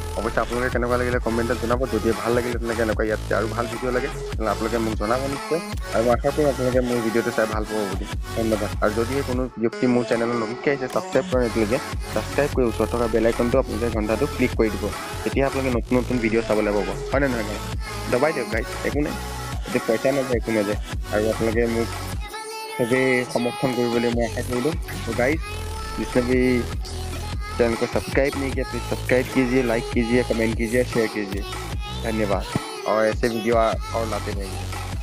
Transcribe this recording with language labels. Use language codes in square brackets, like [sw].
[as] অৱশ্যে আপোনালোকে কেনেকুৱা লাগিলে কমেণ্টত জনাব। যদি ভাল লাগিলে তেনেকৈ এনেকুৱা ইয়াত আৰু ভাল ভিডিঅ' লাগে তেনে আপোনালোকে মোক জনাব নিশ্চয়। আৰু মই আশা কৰোঁ আপোনালোকে মোৰ ভিডিঅ'টো চাই ভাল পাব বুলি। ধন্যবাদ। আৰু যদি কোনো ব্যক্তি মোৰ চেনেলত নতুনকৈ আহিছে ছাবস্ক্ৰাইব কৰা এতিয়ালৈকে, ছাবস্ক্ৰাইব কৰি ওচৰত থকা বেল আইকনটো আপোনালোকে ঘণ্টাটো ক্লিক কৰি দিব। তেতিয়া আপোনালোকে নতুন ভিডিঅ' চাবলৈ পাব, হয় নে নহয় গাইছ? দবাই দিয়ক গাইছ, একো নাই, এতিয়া পইচা নাযায়, একো নাযায়। আৰু আপোনালোকে মোক [hi] सभी समर्थन करने मैं आशा करूँ। तो गाइस जिसने भी चैनल को सब्सक्राइब नहीं किया प्लीज़ सब्सक्राइब कीजिए, लाइक कीजिए, कमेंट कीजिए, शेयर कीजिए। धन्यवाद। और ऐसे वीडियो और लाते रहेंगे।